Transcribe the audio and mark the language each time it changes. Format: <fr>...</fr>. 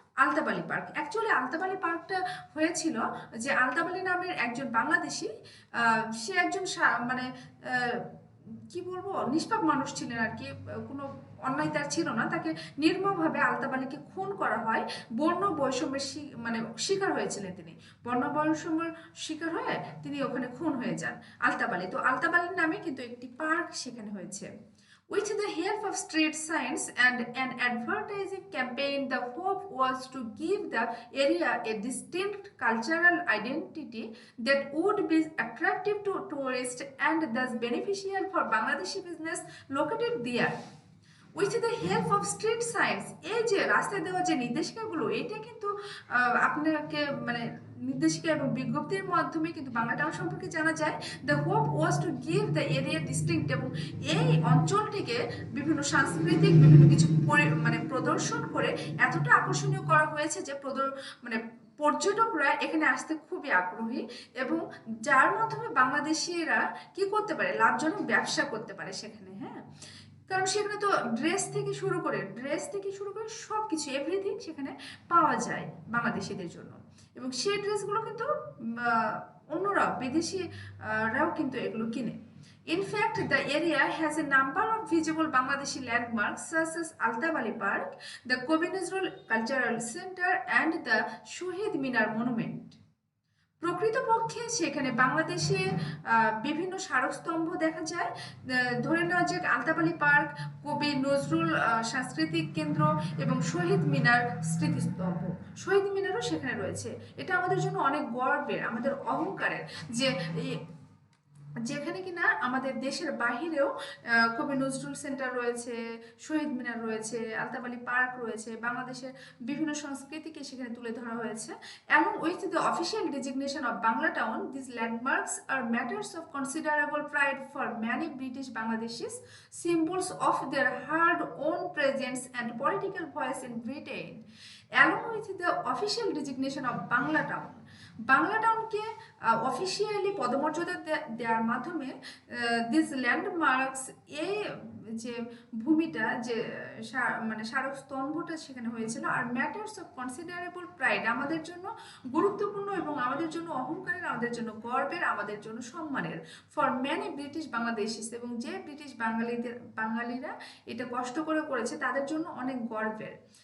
<bn>আলতাবালি park, actually আলতাবালি পার্কটা হয়েছিল যে আলতাবালি নামের একজন বাংলাদেশি, সে একজন মানে কি বলবো নিষ্পাপ মানুষ ছিলেন আর কি, কোনো অন্যায় তার ছিল না, তাকে নির্মমভাবে আলতাবালিকে খুন করা হয়। বর্ণ বৈষম্যের মানে শিকার হয়েছিলেন তিনি, বর্ণ বৈষম্যের শিকার হয়ে তিনি ওখানে খুন হয়ে যান আলতাবালি। তো আলতাবালির নামে কিন্তু একটি পার্ক সেখানে হয়েছে।</bn> <en>With the help of street signs and an advertising campaign, the hope was to give the area a distinct cultural identity that would be attractive to tourists and thus beneficial for Bangladeshi business located there. With the help of street signs,</en> <bn>এই যে রাস্তায় দেওয়া যে নির্দেশিকাগুলো, এটা কিন্তু আপনাকে মানে নির্দেশিকা এবং বিজ্ঞপ্তির মাধ্যমে কিন্তু বাংলা টাউন সম্পর্কে জানা যায়।</bn> <en>the hope was to give the area distinct,</en> <bn>এবং এই অঞ্চলটিকে বিভিন্ন সাংস্কৃতিক বিভিন্ন কিছু মানে প্রদর্শন করে এতটা আকর্ষণীয় করা হয়েছে যে মানে পর্যটকরা এখানে আসতে খুবই আগ্রহী এবং যার মাধ্যমে বাংলাদেশিরা কি করতে পারে, লাভজনক ব্যবসা করতে পারে সেখানে। হ্যাঁ, কারণ সেখানে তো ড্রেস থেকে শুরু করে সব কিছু এভরিথিং সেখানে পাওয়া যায় বাংলাদেশিদের জন্য। এবং সেই ড্রেসগুলো কিন্তু অন্যরাও বিদেশিরাও কিন্তু এগুলো কিনে।</bn> <en>In fact, the area has a number of visible Bangladeshi landmarks such as Altabali Park, the Kobe Nazrul Cultural Center, and the Shohid Minar Monument.</en> <bn>প্রকৃতপক্ষে সেখানে বাংলাদেশে বিভিন্ন স্মারকস্তম্ভ দেখা যায়। ধরে নেওয়া যাক আলতাবালি পার্ক, কবি নজরুল সাংস্কৃতিক কেন্দ্র এবং শহীদ মিনার স্মৃতিস্তম্ভ। শহীদ মিনারও সেখানে রয়েছে। এটা আমাদের জন্য অনেক গর্বের, আমাদের অহংকারের যে যেখানে কিনা আমাদের দেশের বাহিরেও কবি নজরুল সেন্টার রয়েছে, শহীদ মিনার রয়েছে, আলতাবালি পার্ক রয়েছে, বাংলাদেশের বিভিন্ন সংস্কৃতিকে সেখানে তুলে ধরা হয়েছে।</bn> <en>Along with the official designation of Bangla Town, these landmarks are matters of considerable pride for many British Bangladeshis, symbols of their hard-earned presence and political voice in Britain. Along with the official designation of Bangla Town,</en> <bn>Bangla টাউনকে officially পদমর্যাদা দেওয়ার মাধ্যমে</bn> <en>this landmarks,</en> <bn>এই যে ভূমিটা, যে মানে স্মারক স্তম্ভটা সেখানে হয়েছিল,</bn> <en>আর matters of considerable pride,</en> <bn>আমাদের জন্য গুরুত্বপূর্ণ এবং আমাদের জন্য অহংকারের, আমাদের জন্য গর্বের, আমাদের জন্য সম্মানের,</bn> <en>for many British Bangladeshis,</en> <bn>এবং যে ব্রিটিশ বাঙালিরা এটা কষ্ট করে করেছে তাদের জন্য অনেক গর্বের।</bn>